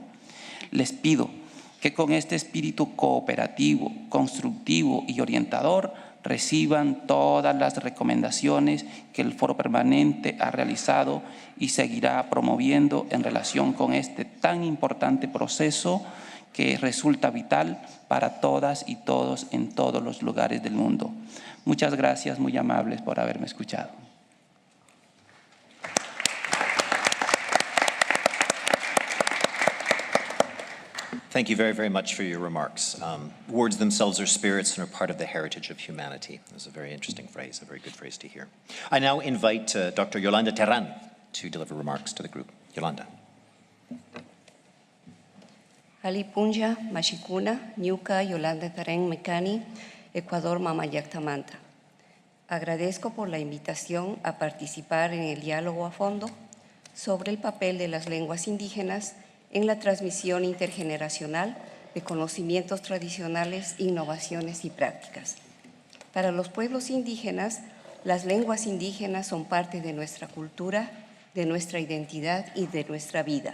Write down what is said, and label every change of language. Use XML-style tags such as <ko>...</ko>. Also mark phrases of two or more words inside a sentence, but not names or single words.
<es>Les pido que con este espíritu cooperativo, constructivo y orientador reciban todas las recomendaciones que el Foro Permanente ha realizado y seguirá promoviendo en relación con este tan importante proceso que resulta vital para todas y todos en todos los lugares del mundo. Muchas gracias, muy amables, por haberme escuchado.</es> <en>Thank you very, very much for your remarks. Words themselves are spirits and are part of the heritage of humanity. That's a very interesting phrase, a very good phrase to hear. I now invite Dr. Yolanda Terran to deliver remarks to the group. Yolanda.</en> <qu>Alipunja, Machicuna, Ñuca, Yolanda Terán, Mecani, Ecuador, Mamayactamanta.</qu> <es>Agradezco por la invitación a participar en el diálogo a fondo sobre el papel de las lenguas indígenas en la transmisión intergeneracional de conocimientos tradicionales, innovaciones y prácticas. Para los pueblos indígenas, las lenguas indígenas son parte de nuestra cultura, de nuestra identidad y de nuestra vida.</es>